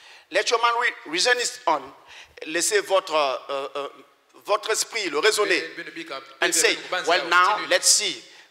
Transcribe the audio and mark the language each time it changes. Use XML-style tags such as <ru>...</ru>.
<en>Let your mind reason it on.</en> <fr>Laissez votre esprit le raisonner.</fr> <en>And say, well now, let's see.</en>